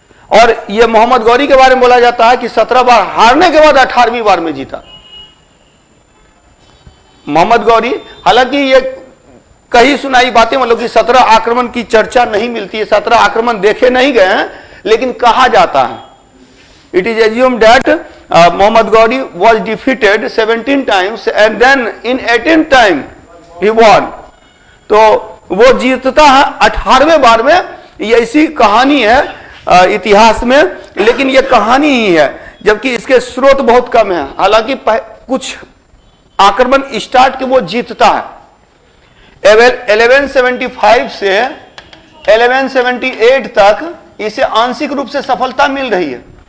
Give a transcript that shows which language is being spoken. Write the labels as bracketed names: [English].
[Hindi] और यह मोहम्मद गौरी के बारे में बोला जाता है कि 17 बार हारने के बाद 18वीं बार में जीता मोहम्मद गौरी। हालांकि ये कई सुनाई बातें, मतलब कि 17 आक्रमण की चर्चा नहीं मिलती है, 17 आक्रमण देखे नहीं गए हैं, लेकिन कहा जाता है [English] It is assumed that Muhammad Ghori was defeated 17 times and then in 18th time he won. [Hindi] तो वो जीतता है 18वें बार में। ये ऐसी कहानी है इतिहास में, लेकिन ये कहानी ही है, जबकि इसके स्रोत बहुत कम है। हालांकि कुछ आक्रमण स्टार्ट के वो जीतता है। 1175 से 1178 तक इसे आंशिक रूप से सफलता मिल रही है।